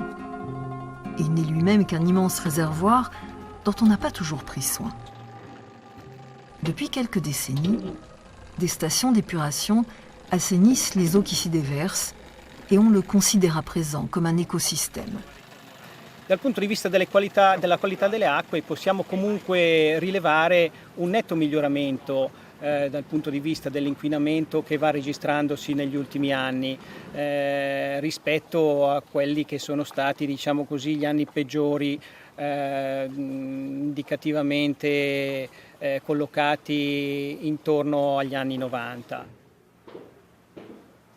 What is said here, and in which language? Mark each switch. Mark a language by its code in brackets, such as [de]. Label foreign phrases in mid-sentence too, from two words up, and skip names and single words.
[fr] Et il n'est lui-même qu'un immense réservoir dont on n'a pas toujours pris soin. Depuis quelques décennies, des stations d'épuration assainissent les eaux qui s'y déversent et on le considère à présent comme un écosystème. [it] Dal punto di vista della qualità delle acque possiamo comunque rilevare un netto miglioramento dal punto di vista dell'inquinamento che va registrandosi negli ultimi anni rispetto a quelli che sono stati, diciamo così, gli anni peggiori indicativamente collocati intorno agli anni 90.